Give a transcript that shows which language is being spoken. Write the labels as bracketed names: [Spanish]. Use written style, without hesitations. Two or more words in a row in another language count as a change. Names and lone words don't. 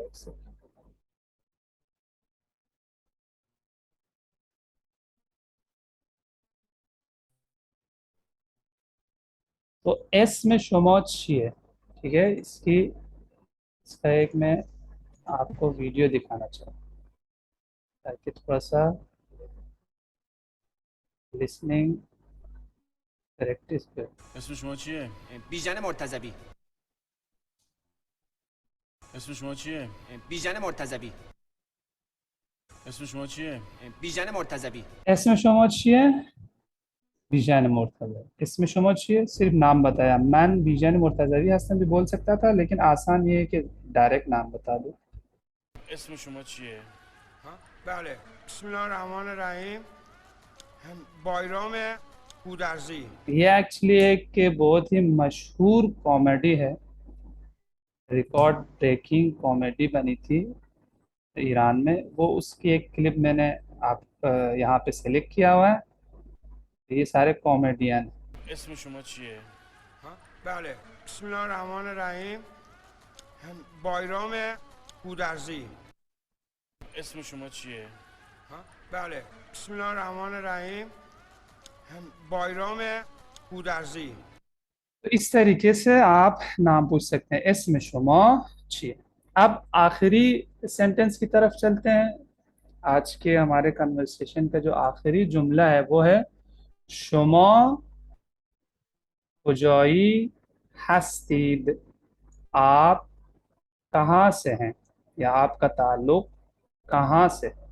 [Hindi] एक सेकेंड। तो एस में शोमोच है, ठीक है। इसका एक मैं आपको वीडियो दिखाना चाहूँ ताकि थोड़ा सा लिसनिंग प्रैक्टिस पे। [Persian] اسم شما چیه؟ بیژن مرتضوی. اسم شما چیه؟ بیژن مرتضوی. اسم شما چیه؟ بیژن مرتضوی. اسم شما چیه؟ بیژن مرتضوی। اسم شما چیه؟ [Hindi] सिर्फ नाम बताया। मैं बीजान मुर्तज़वी हसन भी बोल सकता था, लेकिन आसान ये है कि डायरेक्ट नाम बता दो। [Persian] اسم شما چیه؟ بله، [Arabic] بسم الله الرحمن الرحیم. [Persian] بایرام گودرزی. [Hindi] ये एक्चुअली एक बहुत ही मशहूर कॉमेडी है, [English] record breaking comedy [Hindi] बनी थी ईरान में। वो उसकी एक क्लिप मैंने आप यहाँ पे सेलेक्ट किया हुआ है। ये सारे कॉमेडियन। [Persian] اسم شما چیه؟ بله، [Arabic] بسم الله الرحمن الرحیم. [Persian] بایرام گودرزی. اسم شما چیه؟ بله، [Arabic] بسم الله الرحمن الرحیم. [Persian] بایرام گودرزی. [Hindi] तो इस तरीके से आप नाम पूछ सकते हैं। इसमें [Persian] شما چیه. [Hindi] अब आखिरी सेंटेंस की तरफ चलते हैं। आज के हमारे कन्वर्सेशन का जो आखिरी जुमला है वो है [Persian] شما کجایی هستید, [Hindi] आप कहाँ से हैं, या आपका ताल्लुक कहाँ से है।